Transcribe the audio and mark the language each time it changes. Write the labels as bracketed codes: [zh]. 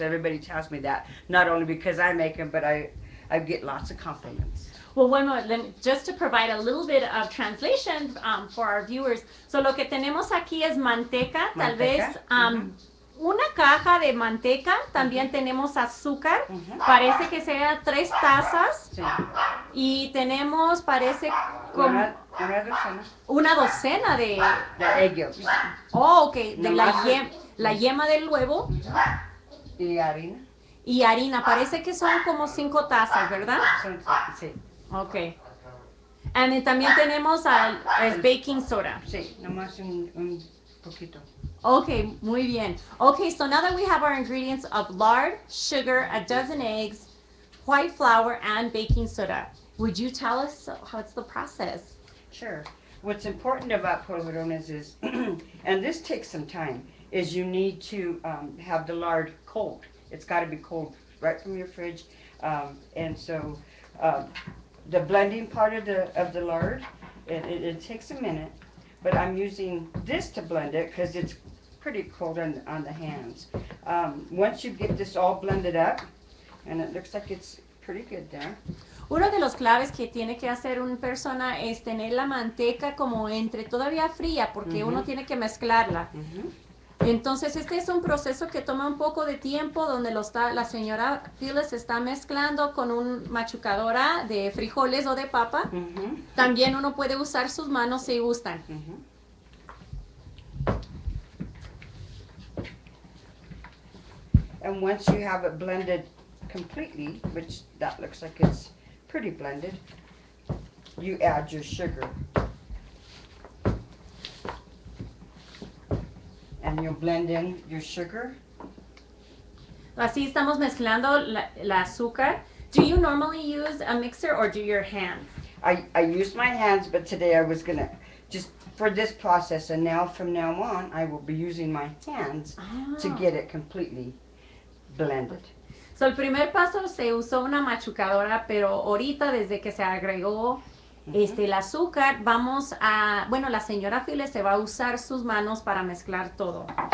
[en] Everybody tells me that, not only because I make them, but I get lots of compliments. Well, bueno, just to provide a little bit of translation for our viewers. [es] So lo que tenemos aquí es manteca, tal vez una caja de manteca. También tenemos azúcar. Parece que sea 3 tazas. Sí. Y tenemos, parece como una docena de [en] egg yolks. [es] Oh, ok. De la yema del huevo. Y harina. Y harina. Parece que son como 5 tazas, ¿verdad? Sí. Ok. Y también tenemos el baking soda. Sí, nomás un poquito. Okay, muy bien. [en] Okay, so now that we have our ingredients of lard, sugar, a dozen eggs, white flour, and baking soda, would you tell us how it's the process? Sure. What's important about polvorones is, and this takes some time, is you need to have the lard cold. It's got to be cold right from your fridge. And so the blending part of the lard, it takes a minute, but I'm using this to blend it because it's pretty cold on the hands. Once you get this all blended up, and it looks like it's pretty good there. [es] Uno de los claves que tiene que hacer una persona es tener la manteca como entre todavía fría, porque uno tiene que mezclarla. Entonces este es un proceso que toma un poco de tiempo, donde la señora Phyllis está mezclando con una machucadora de frijoles o de papa. También uno puede usar sus manos si gustan. [en] And once you have it blended completely, which that looks like it's pretty blended, you add your sugar. And you'll blend in your sugar. [es] Así estamos mezclando la azúcar. [en] Do you normally use a mixer or do your hands? I use my hands, but today I was going to, just for this process, and now from now on, I will be using my hands to get it completely blended. [es] So el primer paso se usó una machucadora, pero ahorita desde que se agregó el azúcar, la señora Phyllis se va a usar sus manos para mezclar todo.